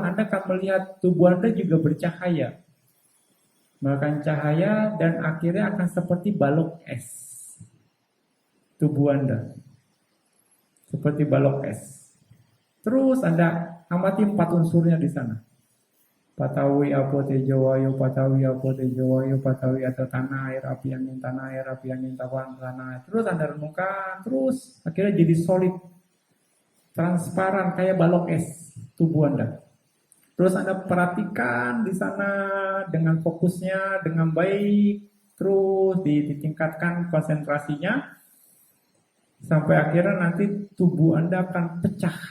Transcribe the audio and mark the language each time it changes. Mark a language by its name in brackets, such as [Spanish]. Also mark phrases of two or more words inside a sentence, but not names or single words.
[Indonesian] Anda akan melihat tubuh Anda juga bercahaya, melakukan cahaya, dan akhirnya akan seperti balok es. Tubuh Anda seperti balok es. Terus Anda amati 4 unsurnya di sana. [Pali] Patawi, apo, tejo, wayo, patawi, apo, tejo, wayo, patawi, [Indonesian] atau tanah, air, api, angin, tanah, air, api, angin, tanah. Terus Anda renungkan, terus akhirnya jadi solid, transparan kayak balok es tubuh Anda. Terus Anda perhatikan di sana dengan fokusnya dengan baik, terus ditingkatkan konsentrasinya sampai akhirnya nanti tubuh Anda akan pecah.